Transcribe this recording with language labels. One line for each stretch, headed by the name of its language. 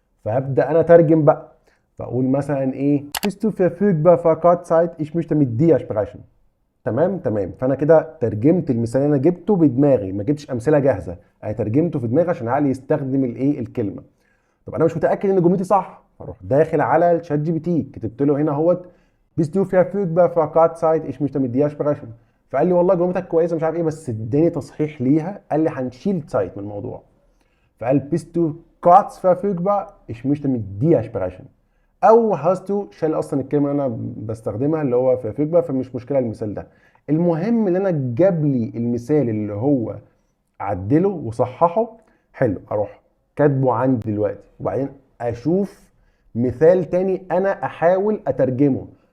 Arabic: فهبدا انا اترجم بقى، فاقول مثلا ايه
German: bist du verfügbar für Kurzzeit ich möchte mit dir sprechen.
Arabic: تمام. فانا كده ترجمت المثال اللي انا جبته بدماغي، ما جبتش امثله جاهزه، انا ترجمته في دماغي عشان عقلي يستخدم الايه الكلمه. طب انا مش متاكد ان جملتي صح، فاروح داخل على الشات جي بي تي كتبت له هنا اهوت
German: bist du verfügbar für Kurzzeit ich möchte mit dir sprechen.
Arabic: فقال لي والله جملتك كويسه مش عارف ايه، بس اداني تصحيح ليها، قال لي هنشيل سايت من الموضوع.
German: فقال bist du kurz verfügbar ich möchte mit dir sprechen.
Arabic: او هاستو شال اصلا الكلمه اللي انا بستخدمها اللي هو verfügbar، فمش مشكله المثال ده. المهم ان انا جاب لي المثال اللي هو عدله وصححه، حلو، اروح كاتبه عندي دلوقتي وبعدين اشوف مثال تاني انا احاول اترجمه.